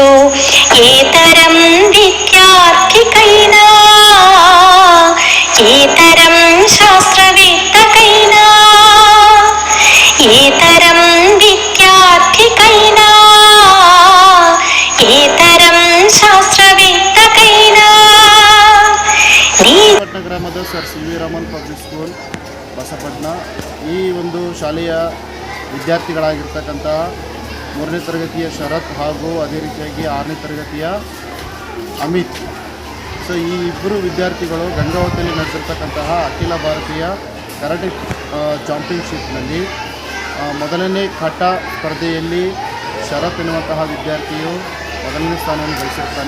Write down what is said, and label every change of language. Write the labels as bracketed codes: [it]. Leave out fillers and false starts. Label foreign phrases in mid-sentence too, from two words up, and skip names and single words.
[te] ఏ తరం విద్యార్థికైనా, ఏ తరం శాస్త్రవేత్తకైనా, ఏ తరం విద్యార్థికైనా, ఏ తరం శాస్త్రవేత్తకైనా. [kn] ಬಸಪಟ್ನ ಗ್ರಾಮದ ಸರ್ ಸಿವಿ ರಾಮನ್ ಪಬ್ಲಿಕ್ ಸ್ಕೂಲ್ ಬಸಪಟ್ನ ಈ ಒಂದು ಶಾಲೆಯ ವಿದ್ಯಾರ್ಥಿಗಳಾಗಿರ್ತಕ್ಕಂಥ 3ನೇ ತರಗತಿಯ ಶರತ್ ಹಾಗೂ ಅದೇ ರೀತಿಯಾಗಿ 6ನೇ ತರಗತಿಯ ಅಮಿತ್. ಸೊ ಈ ಇಬ್ಬರು ವಿದ್ಯಾರ್ಥಿಗಳು ಗಂಗಾವತಿಯಲ್ಲಿ ನಡೆದಿರ್ತಕ್ಕಂತಹ ಅಖಿಲ ಭಾರತೀಯ [en] karate championship [kn] ಮೊದಲನೇ ಕಟ ಸ್ಪರ್ಧೆಯಲ್ಲಿ ಶರತ್ ಎನ್ನುವಂತಹ ವಿದ್ಯಾರ್ಥಿಯು ಮೊದಲನೇ ಸ್ಥಾನವನ್ನು ಗಳಿಸಿರ್ತಾನೆ.